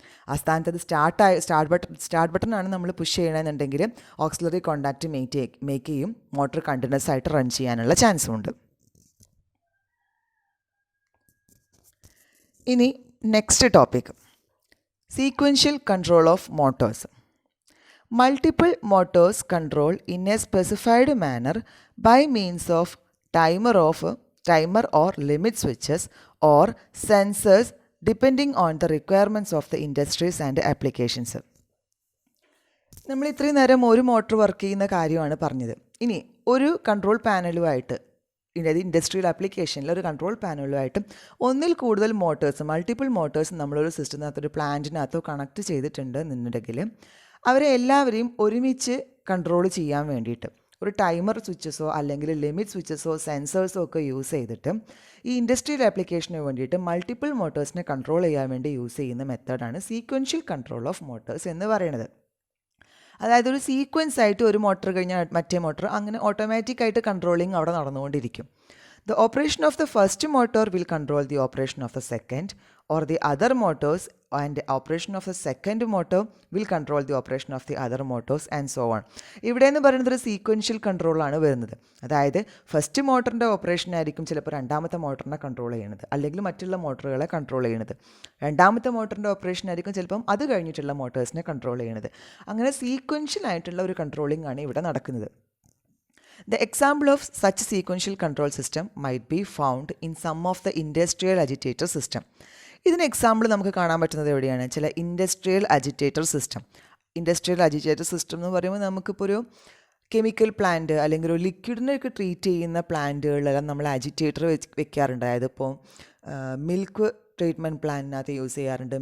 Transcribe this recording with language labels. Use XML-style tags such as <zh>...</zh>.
<ml>ആ സ്ഥാനത്ത് അത് സ്റ്റാർട്ട് ബട്ടണാണ് നമ്മൾ പുഷ് ചെയ്യണമെന്നുണ്ടെങ്കിൽ ഓക്സിലറി കോണ്ടാക്റ്റ് മേക്ക് ചെയ്യും, മോട്ടർ കണ്ടിന്യൂസ് ആയിട്ട് റൺ ചെയ്യാനുള്ള ചാൻസും ഉണ്ട്.</ml> <en>ഇനി next topic, sequential control of motors. Multiple motors control in a specified manner by means of timer or limit switches or sensors depending on the requirements of the industries and applications.</en> <ml>നമ്മൾ ഇത്രയും നേരം ഒരു motor work ചെയ്യുന്ന കാര്യമാണ് പറഞ്ഞത്. ഇനി ഒരു control പാനലുമായിട്ട്, അതായത് ഇൻഡസ്ട്രിയൽ ആപ്ലിക്കേഷനിൽ ഒരു കൺട്രോൾ പാനലുമായിട്ടും ഒന്നിൽ കൂടുതൽ മൾട്ടിപ്പിൾ മോട്ടേഴ്സ് നമ്മളൊരു സിസ്റ്റത്തിനകത്ത്, ഒരു പ്ലാന്റിനകത്തോ കണക്ട് ചെയ്തിട്ടുണ്ട് എന്നുണ്ടെങ്കിൽ അവരെ എല്ലാവരെയും ഒരുമിച്ച് കൺട്രോൾ ചെയ്യാൻ വേണ്ടിയിട്ട് ഒരു ടൈമർ സ്വിച്ചസോ അല്ലെങ്കിൽ ലിമിറ്റ് സ്വിച്ചസോ സെൻസേഴ്സോ ഒക്കെ യൂസ് ചെയ്തിട്ട് ഈ ഇൻഡസ്ട്രിയൽ ആപ്ലിക്കേഷന് വേണ്ടിയിട്ട് മൾട്ടിപ്പിൾ മോട്ടേഴ്സിനെ കൺട്രോൾ ചെയ്യാൻ വേണ്ടി യൂസ് ചെയ്യുന്ന മെത്തേഡാണ് സീക്വൻഷ്യൽ കൺട്രോൾ ഓഫ് മോട്ടേഴ്സ് എന്ന് പറയുന്നത്. അതായത് ഒരു സീക്വൻസ് ആയിട്ട് ഒരു മോട്ടർ കഴിഞ്ഞാൽ മറ്റേ മോട്ടർ അങ്ങനെ ഓട്ടോമാറ്റിക്കായിട്ട് കൺട്രോളിങ് അവിടെ നടന്നുകൊണ്ടിരിക്കും.</ml> <en>The operation of the first motor will control the operation of the second, or the other motors and the operation of the second motor will control the operation of the other motors and so on.</en> <ml>ഇവിടെ എന്ന് പറയുന്നത് ഒരു sequential കൺട്രോളാണ് വരുന്നത്. അതായത് first മോട്ടറിൻ്റെ operation ആയിരിക്കും ചിലപ്പോൾ രണ്ടാമത്തെ മോട്ടറിനെ control ചെയ്യുന്നത്, അല്ലെങ്കിൽ മറ്റുള്ള മോട്ടറുകളെ കൺട്രോൾ ചെയ്യുന്നത്. രണ്ടാമത്തെ മോട്ടറിൻ്റെ ഓപ്പറേഷൻ ആയിരിക്കും ചിലപ്പം അത് കഴിഞ്ഞിട്ടുള്ള മോട്ടേഴ്സിനെ കൺട്രോൾ ചെയ്യുന്നത്. അങ്ങനെ സീക്വൻഷ്യൽ ആയിട്ടുള്ള ഒരു കൺട്രോളിംഗ് ആണ് ഇവിടെ നടക്കുന്നത്.</ml> <en>The example of such sequential control system might be found in some of the industrial agitator system.</en> <ml>ഇതിന് എക്സാമ്പിൾ നമുക്ക് കാണാൻ പറ്റുന്നത് എവിടെയാണ്? ചില industrial agitator system. Industrial agitator system എന്ന് പറയുമ്പോൾ നമുക്കിപ്പോൾ ഒരു കെമിക്കൽ പ്ലാന്റ് അല്ലെങ്കിൽ ഒരു ലിക്വിഡിനെയൊക്കെ ട്രീറ്റ് ചെയ്യുന്ന പ്ലാന്റുകളിലെല്ലാം നമ്മൾ അജിറ്റേറ്റർ വെക്കാറുണ്ട്. അതായത് ഇപ്പോൾ മിൽക്ക് ട്രീറ്റ്മെൻറ്റ് പ്ലാന്റിനകത്ത് യൂസ് ചെയ്യാറുണ്ട്.</ml>